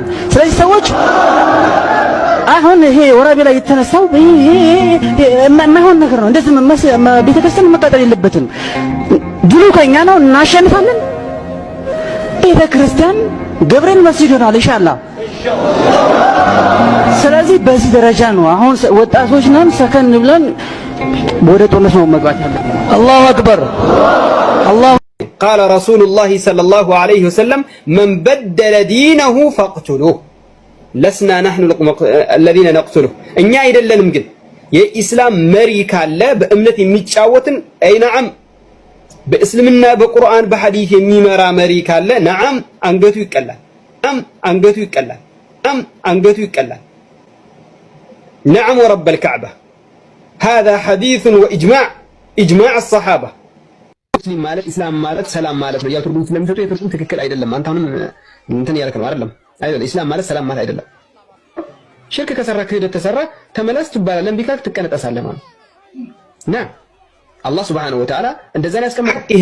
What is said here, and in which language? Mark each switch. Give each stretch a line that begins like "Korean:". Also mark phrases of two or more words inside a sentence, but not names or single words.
Amharic: ስለዚህ ሰዎች አሁን ይሄ ወራቤ ላይ የተነሳው የማይሆን ነገር ነው። እንደዚህ ቤተክርስቲያን መቃጠል የለበትም። ድሉ ከኛ ነው፣ እናሸንፋለን። ቤተክርስቲያን ገብርኤል መስጂድ ይሆናል ኢንሻአላህ። ስለዚህ በዚህ ደረጃ ነው አሁን ወጣቶች ነን፣ ሰከን ብለን ወደ ጦርነት ነው መግባት ያለብን።
Arabic: الله أكبر الله قال رسول الله صلى الله عليه وسلم من بدل دينه فاقتلوه لسنا نحن الذين نقتله
Amharic: እኛ አይደለንም። ግን የኢስላም መሪ ካለ በእምነት የሚጫወትን አይ ነዓም በእስልምና በቁርአን በሐዲስ የሚመራ መሪ ካለ ነዓም አንገቱ ይቀላል። ነዓም አንገቱ ይቀላል። ነዓም አንገቱ ይቀላል። ነዓም ወረብ
Arabic: الكعبة هذا حديث وإجماع إجماع الصحابة።
Amharic: ሙስሊም ማለት ኢስላም ማለት ሰላም ማለት ነው። ያው ትርጉም ስለሚሰጡ የትርጉም ትክክል አይደለም። አንተ አሁንም እንትን ያልክ ነው አይደለም። አይደለም ኢስላም ማለት ሰላም ማለት አይደለም። ሽርክ ከሰራ ክህደት ተሰራ ተመለስ ትባላለህ። እምቢ ካልክ ትቀነጠሳለህ ማለት ነው። አላህ
Arabic: سبحانه وتعالى
Amharic: እንደዛ ነው ያስቀመጠው። ይሄ